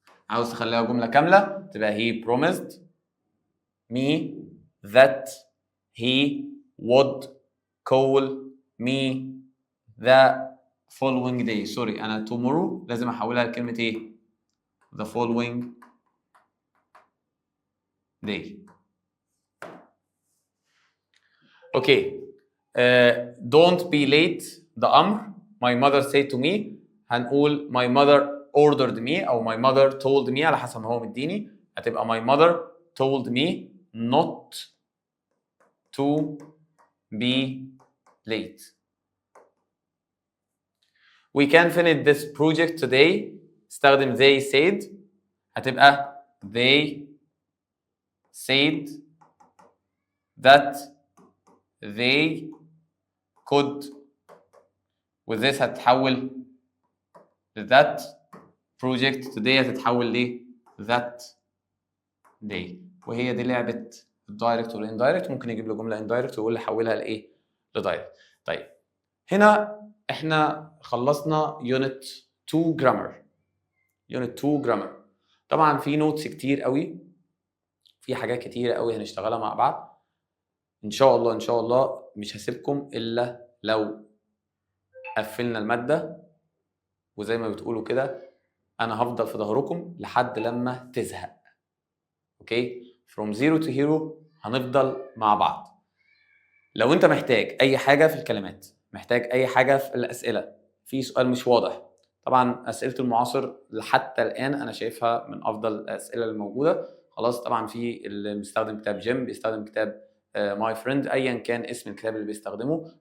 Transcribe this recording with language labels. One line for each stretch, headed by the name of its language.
Arabic: عاوز تخليها جملة كاملة تبقى
English: he promised me that he would call me the following day.
Arabic: سوري، أنا tomorrow لازم أحولها لكلمة إيه؟
English: the following day. Okay. Don't be late
Arabic: ده أمر.
English: My mother said to me. هنقول my mother ordered me أو my mother told me
Arabic: على حسب ما هو مديني.
English: هتبقى my mother told me not to be late. We can finish this project today.
Arabic: استخدم
English: they said.
Arabic: هتبقى
English: they said that they could. with this هتتحول that project today هتتحول ل that day.
Arabic: وهي دي لعبة الدايركت والاندايركت. ممكن يجيب له جملة اندايركت ويقول لي حولها لايه؟ لدايركت. طيب هنا احنا خلصنا يونت 2 جرامر. يونت 2 جرامر. طبعا في نوتس كتير قوي، في حاجات كتير قوي هنشتغلها مع بعض ان شاء الله. ان شاء الله مش هسيبكم الا لو قفلنا المادة، وزي ما بتقولوا كده انا هفضل في ظهركم لحد لما تزهق.
English: Okay? from zero to hero
Arabic: هنفضل مع بعض. لو انت محتاج اي حاجة في الكلمات، محتاج اي حاجة في الاسئلة، في سؤال مش واضح، طبعا اسئلة المعاصر حتى الان انا شايفها من افضل الاسئلة الموجودة. خلاص طبعا في اللي بيستخدم كتاب جيم، بيستخدم كتاب ماي فريند، ايا كان اسم الكتاب اللي بيستخدمه.